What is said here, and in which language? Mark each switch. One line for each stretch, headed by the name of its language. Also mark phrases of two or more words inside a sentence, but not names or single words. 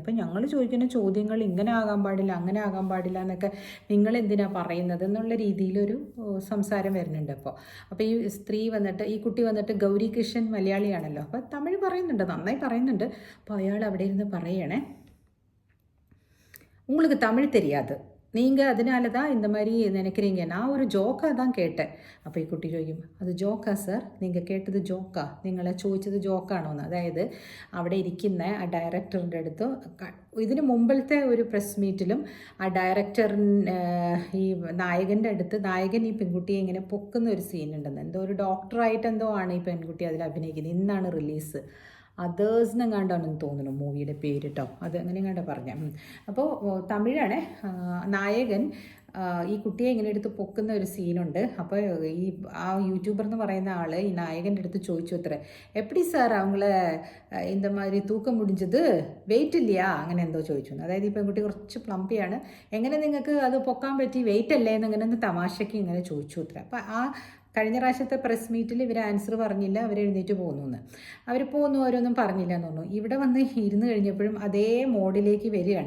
Malayalam: അപ്പം ഞങ്ങൾ ചോദിക്കുന്ന ചോദ്യങ്ങൾ ഇങ്ങനെ ആകാൻ പാടില്ല, അങ്ങനെ ആകാൻ പാടില്ല എന്നൊക്കെ നിങ്ങൾ എന്തിനാണ് പറയുന്നത് എന്നുള്ള രീതിയിലൊരു സംസാരം വരുന്നുണ്ട്. അപ്പോൾ ഈ കുട്ടി വന്നിട്ട് ഗൗരി കിഷൻ മലയാളിയാണല്ലോ, അപ്പോൾ തമിഴ് പറയുന്നുണ്ട്, നന്നായി പറയുന്നുണ്ട്. അപ്പോൾ അയാൾ അവിടെ ഇരുന്ന് പറയണേ,
Tamil: உங்களுக்கு தமிழ் தெரியாது, நீங்கள் அதனால தான் இந்த மாதிரி நினைக்கிறீங்க, நான் ஒரு ஜோக்காக தான் கேட்டேன்.
Malayalam: അപ്പോൾ ഈ കുട്ടി ചോദിക്കും, അത് ജോക്കാ സർ, നിങ്ങൾ കേട്ടത് ജോക്കാ, നിങ്ങളെ ചോദിച്ചത് ജോക്കാണോന്ന്. അതായത് അവിടെ ഇരിക്കുന്ന ആ ഡയറക്ടറിൻ്റെ അടുത്ത് ഇതിന് മുമ്പിലത്തെ ഒരു പ്രസ് മീറ്റിലും ആ ഈ നായകൻ്റെ അടുത്ത് നായകൻ ഈ പെൺകുട്ടിയെ ഇങ്ങനെ പൊക്കുന്ന ഒരു സീനുണ്ടെന്ന്, എന്തോ ഒരു ഡോക്ടറായിട്ട് എന്തോ ആണ് ഈ പെൺകുട്ടി അതിൽ അഭിനയിക്കുന്നത്. ഇന്നാണ് റിലീസ്. അതേഴ്സ് എങ്ങാണ്ടാണെന്ന് തോന്നുന്നു മൂവിയുടെ പേര് കേട്ടോ, അത് അങ്ങനെ എങ്ങാണ്ടാ പറഞ്ഞ. അപ്പോൾ തമിഴാണ്. നായകൻ ഈ കുട്ടിയെ ഇങ്ങനെ എടുത്ത് പൊക്കുന്ന ഒരു സീനുണ്ട്. അപ്പോൾ ആ യൂട്യൂബർ എന്ന് പറയുന്ന ആൾ ഈ നായകൻ്റെ അടുത്ത് ചോദിച്ചു അത്രേ,
Tamil: எப்படி சார் அவங்கள இந்த மாதிரி தூக்க முடிஞ்சது, வெயிட் இல்லையா,
Malayalam: അങ്ങനെ എന്തോ ചോദിച്ചു. അതായത് ഈ പെൺകുട്ടി കുറച്ച് പ്ലംപിയാണ്, എങ്ങനെ നിങ്ങൾക്ക് അത് പൊക്കാൻ പറ്റി, വെയിറ്റ് അല്ലേ എന്നിങ്ങനെ തമാശയ്ക്ക് ഇങ്ങനെ ചോദിച്ചു അത്ര. അപ്പോൾ ആ കഴിഞ്ഞ പ്രാവശ്യത്തെ പ്രസ് മീറ്റിൽ ഇവർ ആൻസർ പറഞ്ഞില്ല, അവർ എഴുന്നേറ്റ് പോകുന്നു. അവർ പോകുന്നു, ഓരോന്നും പറഞ്ഞില്ല എന്ന് തോന്നുന്നു. ഇവിടെ വന്ന് ഇരുന്ന് കഴിഞ്ഞപ്പോഴും അതേ മോഡിലേക്ക് വരികയാണ്.